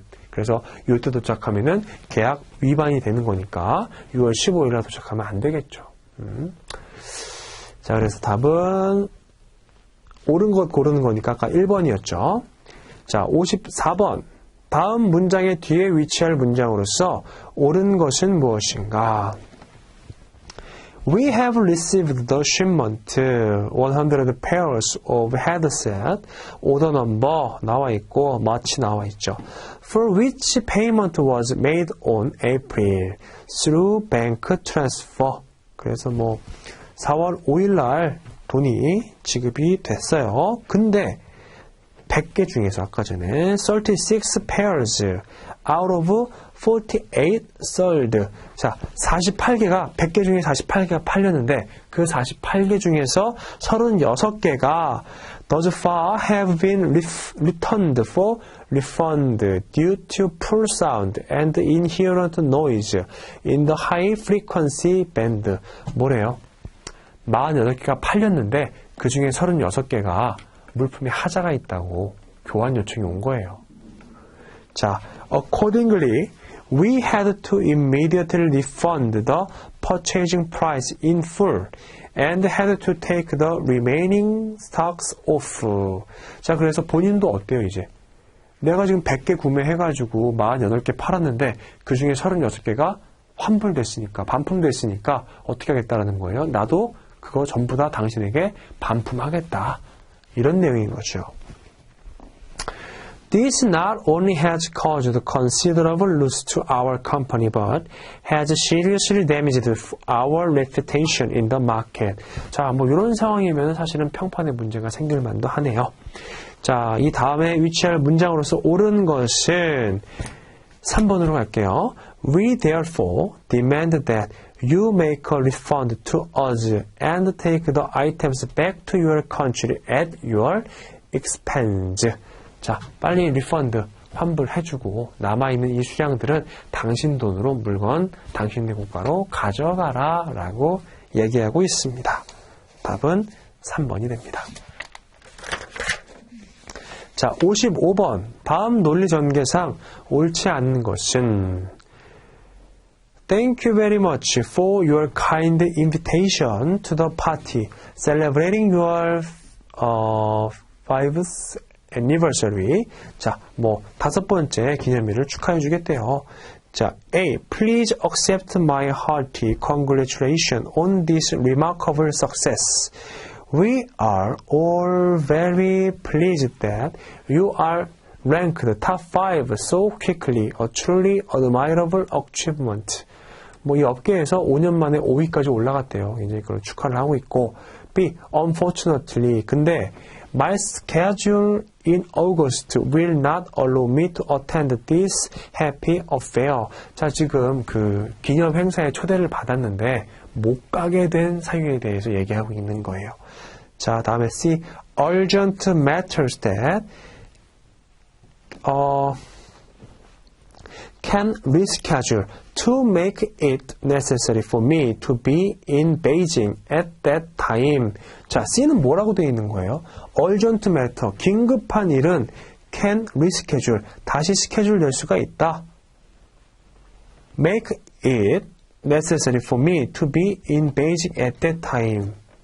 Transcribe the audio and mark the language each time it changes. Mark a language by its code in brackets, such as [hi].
[ko] 그래서 이때 도착하면은 계약 위반이 되는 거니까 6월 15일에 도착하면 안 되겠죠. 자, 그래서 답은 옳은 것 고르는 거니까 아까 1번이었죠. 자, 54번. 다음 문장의 뒤에 위치할 문장으로서 옳은 것은 무엇인가? [en] We have received the shipment 100 pairs of headset. order number [ko] 나와 있고 much 나와 있죠. [en] For which payment was made on April through bank transfer. [ko] 그래서 4월 5일 날 돈이 지급이 됐어요. 근데 100개 중에서 아까 전에 [en] 36 pairs out of 48 sold. [ko] 자, 48개가 100개 중에 48개가 팔렸는데 그 48개 중에서 36개가 [en] thus far have been returned for refund due to poor sound and inherent noise in the high frequency band. [ko] 뭐래요? 48개가 팔렸는데 그 중에 36개가 물품에 하자가 있다고 교환 요청이 온 거예요. [en] 자, accordingly, we had to immediately refund the purchasing price in full and had to take the remaining stocks off. [ko] 자, 그래서 본인도 어때요, 이제? 내가 지금 100개 구매해가지고 48개 팔았는데 그 중에 36개가 환불됐으니까, 반품됐으니까 어떻게 하겠다라는 거예요? 나도 그거 전부 다 당신에게 반품하겠다. 이런 내용인 거죠. [en] This not only has caused considerable loss to our company, but has seriously damaged our reputation in the market. [ko] 자, 이런 상황이면 사실은 평판에 문제가 생길 만도 하네요. 자, 이 다음에 위치할 문장으로서 옳은 것은 3번으로 갈게요. [en] We therefore demand that you make a refund to us and take the items back to your country at your expense. [ko] 자, 빨리 리펀드 환불해주고 남아있는 이 수량들은 당신 돈으로 물건 당신네 국가로 가져가라 라고 얘기하고 있습니다. 답은 3번이 됩니다. 자, 55번. 다음 논리 전개상 옳지 않은 것은 [en] Thank you very much for your kind invitation to the party celebrating your 5th anniversary. [ko] 자, 5번째 기념일을 축하해 주겠대요. 자, A. [en] Please accept my hearty congratulations on this remarkable success. We are all very pleased that you are ranked top 5 so quickly. A truly admirable achievement. [ko] 이 업계에서 5년 만에 5위까지 올라갔대요. 이제 그걸 축하를 하고 있고. [en] B. Unfortunately. 근데 my schedule in August will not allow me to attend this happy affair. [ko] 자, 지금 그 기념 행사에 초대를 받았는데 못 가게 된 사유에 대해서 얘기하고 있는 거예요. 자, 다음에 C. [en] Urgent matters that can reschedule to make it necessary for me to be in Beijing at that time. [ko] 자, C는 뭐라고 되어 있는 거예요? [en] Urgent matter, [ko] 긴급한 일은 [en] can reschedule, [ko] 다시 스케줄 될 수가 있다. [en] Make it necessary for me to be in Beijing at that time.